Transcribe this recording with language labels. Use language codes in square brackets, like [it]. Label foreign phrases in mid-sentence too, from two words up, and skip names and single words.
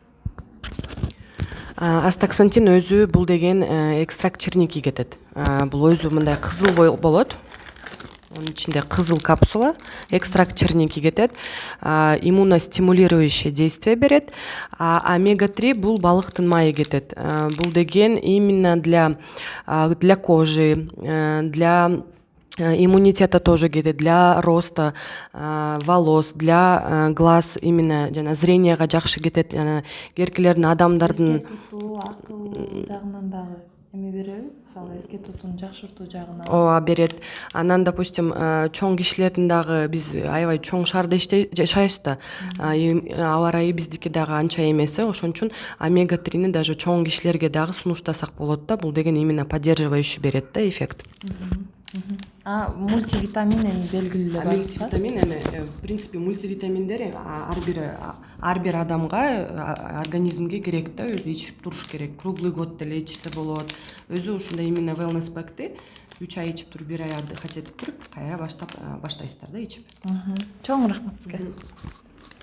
[ky] Астаксантин өзү бул деген [ru] экстракт черники [ky] кетет. Бул өзү мындай кызыл болот. Онун ичинде кызыл капсула, [ru] экстракт черники [ky] кетет, [ru] иммуностимулирующее действие [ky] берет. Омега 3 бул балыктын майы кетет. Бул деген [ru] именно для кожи, для иммунитета тоже кетет, для роста волос, для глаз, именно [ky] жана зренияга жакшы кетет. Керкелердин, адамдардын Эске тутуу, акыл жагынан дагы береби? Мисалы, эске тутууну жакшыртуу жагынан. Ооба, берет. Анан, допустим, чоң кишилердин дагы биз аябай чоң шаарда жашайбыз да. Аба ырайы биздики дагы анча эмес, ошон үчүн омега 3-ни даже чоң кишилерге дагы сунуштасак болот да. Бул деген [ru] именно поддерживающий [ky] берет да эффект. Мультивитамин белгилүү бар. Мультивитамин [ru] в принципе [ky] мультивитаминдер ар бир адамга, организмге керек да, өзү ичип туруш керек. [ru] Круглый год [ky] деле ичсе болот. Өзү ушундай именно wellness пакты 3 ай ичип туруп, бир ай отдыхать этип туруп, кайра баштайсыздар да ичип. Чоң рахмат сизге.